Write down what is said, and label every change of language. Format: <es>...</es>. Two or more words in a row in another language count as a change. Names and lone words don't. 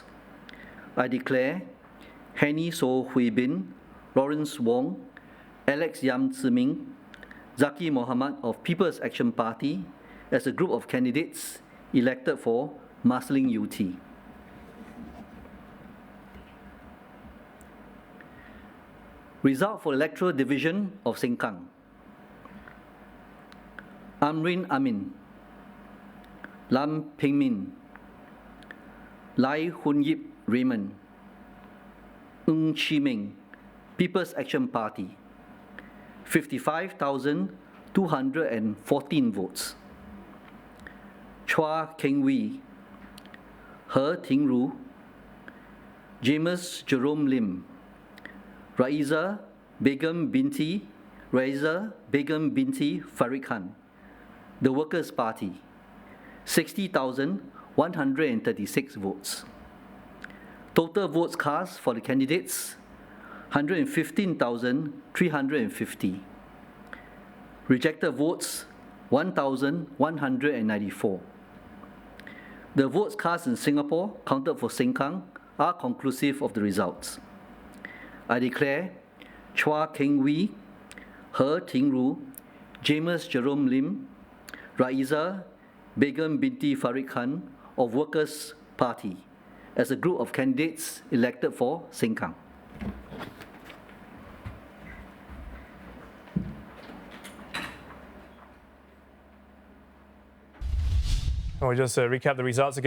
<en>I declare Henny So Hui Bin, Lawrence Wong, Alex Yam Tze Ming, Zaki Mohamad of People's Action Party as a group of candidates elected for Marsiling-Yew. Result for Electoral Division of Sengkang. Amrin Amin, Lam Peng Min, Lai Hun Yip Raymond, Ng Chi Meng, People's Action Party, 55,214 votes. Choa Keng Wee, He Ting Ru, James Jerome Lim, Raisa Begum Binti Farid Khan, the Workers' Party, 60,136 votes. Total votes cast for the candidates, 115,350. Rejected votes, 1,194. The votes cast in Singapore, counted for Sengkang, are conclusive of the results. I declare Choa Keng Wee, He Ting Ru, James Jerome Lim, Raisa Begum Binti Farid Khan of Workers' Party as a group of candidates elected for Sengkang. We'll just recap the results again.</en>